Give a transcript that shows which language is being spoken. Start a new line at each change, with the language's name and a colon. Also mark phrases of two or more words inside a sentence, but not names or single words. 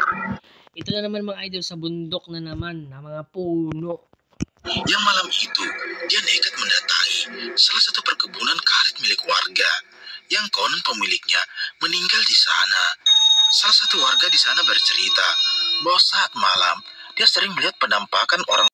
Filipino: Ito na naman mga idol, sa bundok na naman, na mga puno.
Indonesian: Yang malam itu, dia nekat mendatangi salah satu perkebunan karet milik warga yang konon pemiliknya meninggal di sana. Salah satu warga di sana bercerita bahwa saat malam dia sering melihat penampakan orang